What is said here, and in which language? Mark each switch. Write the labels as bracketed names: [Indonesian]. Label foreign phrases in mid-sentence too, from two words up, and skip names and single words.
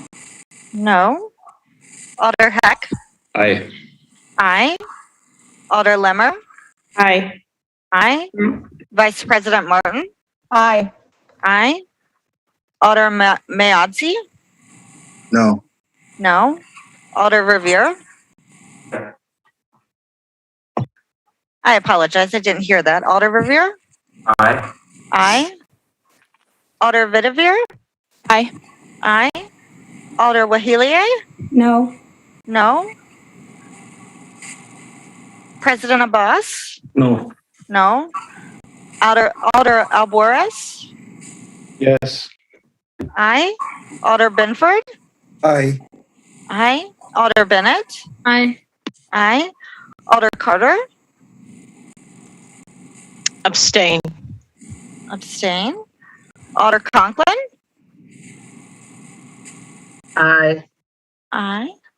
[English] No. Alder Heck. Aye. Aye. Alder Limmer. Aye. Aye. Vice President Martin. Aye. Aye. Alder Mayadzi. No. No. Alder Revere. I apologize. I didn't hear that. Alder Revere. Aye. Aye. Alder Vidavere. Aye. Aye. Alder Wahilier. No. No. President Abbas. No. No. Alder Alvarez. Yes. Aye. Alder Benford. Aye. Aye. Alder Bennett. Aye. Aye. Alder Carter. Abstain. Abstain. Alder Conklin. Aye. Aye.